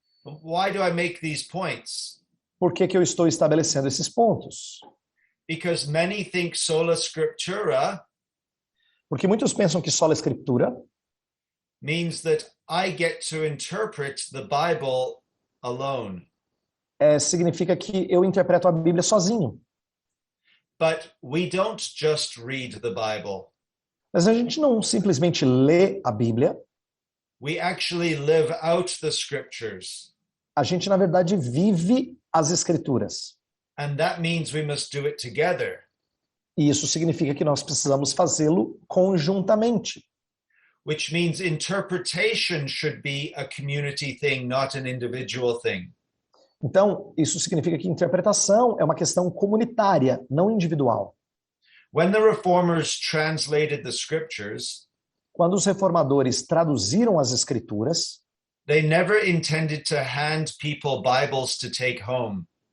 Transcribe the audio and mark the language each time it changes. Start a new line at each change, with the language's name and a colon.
English: Why do I make these points?
Portuguese: Por que que eu estou estabelecendo esses pontos?
English: Because many think sola scriptura
Portuguese: Porque muitos pensam que sola escritura
English: means that I get to interpret the Bible alone.
Portuguese: significa que eu interpreto a Bíblia sozinho.
English: But we don't just read the Bible.
Portuguese: Mas a gente não simplesmente lê a Bíblia,
English: We actually live out the scriptures.
Portuguese: a gente, na verdade, vive as Escrituras.
English: And that means we must do it together.
Portuguese: E isso significa que nós precisamos fazê-lo conjuntamente.
English: Which means interpretation should be a community thing, not an individual thing.
Portuguese: Então, isso significa que interpretação é uma questão comunitária, não individual.
English: When the reformers translated the scriptures,
Portuguese: Quando os reformadores traduziram as Escrituras,
English: they never intended to hand people Bibles to take home.